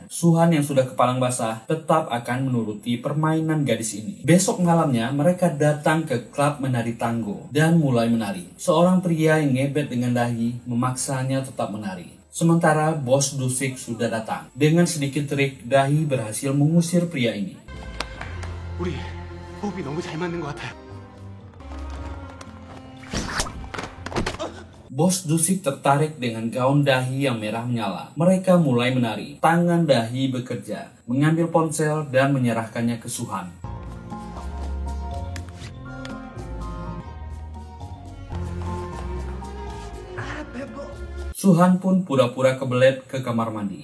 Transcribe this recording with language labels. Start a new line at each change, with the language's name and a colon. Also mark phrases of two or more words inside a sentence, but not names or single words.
Indonesian: Suhan yang sudah kepalang basah tetap akan menuruti permainan gadis ini. Besok malamnya mereka datang ke klub menari tango dan mulai menari. Seorang pria yang ngebet dengan Dahi memaksanya tetap menari. Sementara bos Dusik sudah datang. Dengan sedikit trik, Dahi berhasil mengusir pria ini.
Korean: 우리 호흡이 너무 잘 맞는 것 같아요.
Indonesian: Bos Dusik tertarik dengan gaun Dahi yang merah menyala. Mereka mulai menari. Tangan Dahi bekerja, mengambil ponsel dan menyerahkannya ke Suhan. Suhan pun pura-pura kebelet ke kamar mandi.